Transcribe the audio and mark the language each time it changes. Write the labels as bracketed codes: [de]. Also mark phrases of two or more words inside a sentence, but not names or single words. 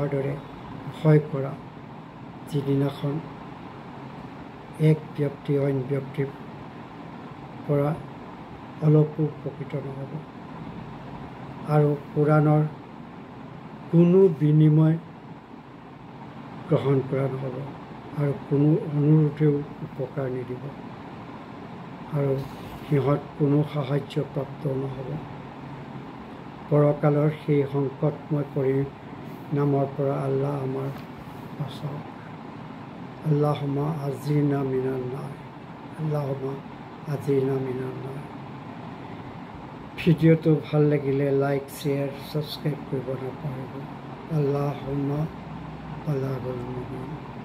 [as] দৰে ভয় কৰা, যিদিনাখন এক ব্যক্তি অইন ব্যক্তিৰ পৰা অলপো উপকৃত নহ'ব আৰু কোৰাণৰ কোনো বিনিময় গ্ৰহণ কৰা নহ'ব আৰু কোনো অনুৰোধেও উপকাৰ নিদিব আৰু সিহঁত কোনো সাহায্য প্ৰাপ্ত নহ'ব। পৰকালৰ সেই সংকটময় পৰিণামৰ পৰা আল্লাহ আমাৰ বাচাওক। [ar] اللهم أجرنا من النار، اللهم أجرنا من النار. [as] ভিডিঅ'টো ভাল লাগিলে লাইক, শ্বেয়াৰ, ছাবস্ক্ৰাইব কৰিব নাপাহৰিব। [ar] اللهم البلاغ المبين.